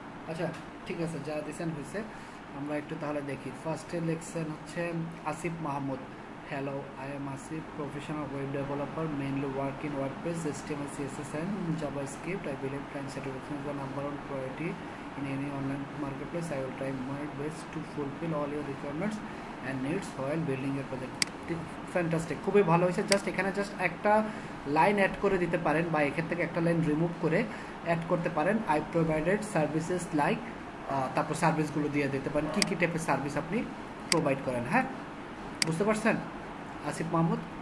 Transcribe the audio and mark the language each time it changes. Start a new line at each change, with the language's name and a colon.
Bangla: আচ্ছা ঠিক আছে, যা দিয়েছেন হয়েছে। আমরা একটু তাহলে দেখি। ফার্স্টে লিখছেন হচ্ছে Asif Mahmud.
English: Hello, I am Asif, professional web developer, mainly work in WordPress, HTML, CSS and JavaScript. I believe client satisfaction is the number one priority in any online marketplace. I will try my best to fulfill all your requirements and needs while building your project.
Bangla: Fantastic, খুবই ভালো হয়েছে। Just এখানে just একটা line add করে দিতে পারেন, বা এখান থেকে একটা লাইন রিমুভ করে অ্যাড করতে পারেন।
English: I provided services like,
Bangla: তারপর সার্ভিসগুলো দিয়ে দিতে পারেন, কী কী টাইপের সার্ভিস আপনি প্রোভাইড করেন। হ্যাঁ, বুঝতে পারছেন আসিফ মাহমুদ?